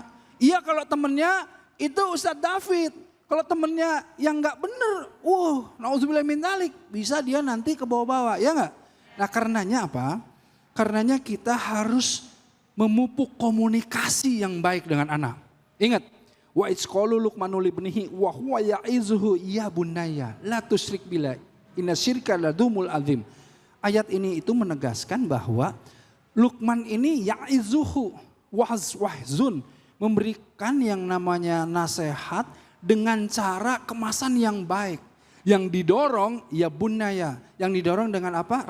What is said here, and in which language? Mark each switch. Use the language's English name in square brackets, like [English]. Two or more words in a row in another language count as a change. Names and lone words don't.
[Indonesian] Iya kalau temannya itu Ustadz David. Kalau temannya yang nggak bener, [Arabic] نعوذ بالله من ذلك, [Indonesian] bisa dia nanti ke bawah-bawah, ya nggak? Nah karenanya apa? Karenanya kita harus memupuk komunikasi yang baik dengan anak. Ingat, [Arabic] وإذ قال لقمان لابنه وهو يعظه يا بني لا تشرك بالله إن الشرك لظلم عظيم. [Indonesian] Ayat ini itu menegaskan bahwa Luqman ini [Arabic] يعظه وعظا, [Indonesian] memberikan yang namanya nasihat dengan cara kemasan yang baik. Yang didorong [Arabic] يا بني, [Indonesian] yang didorong dengan apa?